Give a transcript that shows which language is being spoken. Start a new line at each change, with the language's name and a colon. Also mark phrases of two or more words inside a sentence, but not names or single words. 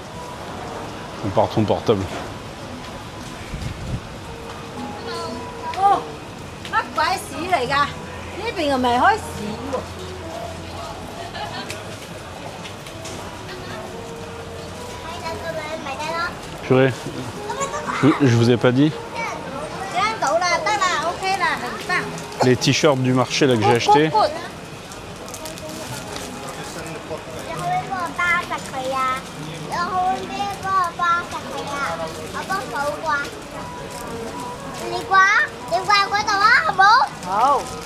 French: On part ton portable.
Cantonese: Oh, 乜鬼屎嚟㗎？呢邊又未開市喎。
French: Purée, je vous ai pas dit.
Cantonese: 聽到啦，得啦 ，OK 啦，明白。
French: Les t-shirts du marché là que j'ai acheté.
Cantonese: 好。